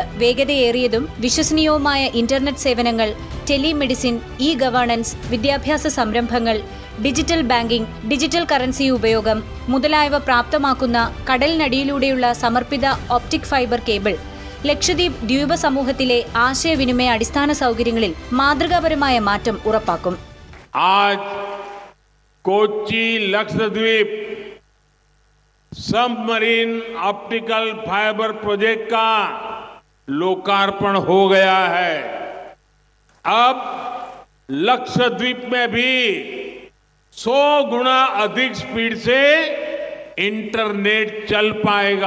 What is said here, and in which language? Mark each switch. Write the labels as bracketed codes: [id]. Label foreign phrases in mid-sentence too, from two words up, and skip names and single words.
[ml] വേഗതയേറിയതും വിശ്വസനീയവുമായ ഇന്റർനെറ്റ് സേവനങ്ങൾ, ടെലിമെഡിസിൻ, ഗവേണൻസ്, വിദ്യാഭ്യാസ സംരംഭങ്ങൾ, [en] digital banking, digital currency [ml] ഉപയോഗം മുതലായവ പ്രാപ്തമാക്കുന്ന കടലിനടിയിലൂടെയുള്ള സമർപ്പിത [en] optic fiber cable [ml] ലക്ഷദ്വീപ് ദ്വീപ സമൂഹത്തിലെ ആശയവിനിമയ അടിസ്ഥാന സൗകര്യങ്ങളിൽ മാതൃകാപരമായ മാറ്റം ഉറപ്പാക്കും. [hi] कोच्चि लक्षद्वीप सबमरीन ऑप्टिकल फाइबर प्रोजेक्ट का लोकार्पण हो गया है. अब लक्षद्वीप में भी 100 गुना अधिक स्पीड से इंटरनेट चल पाएगा.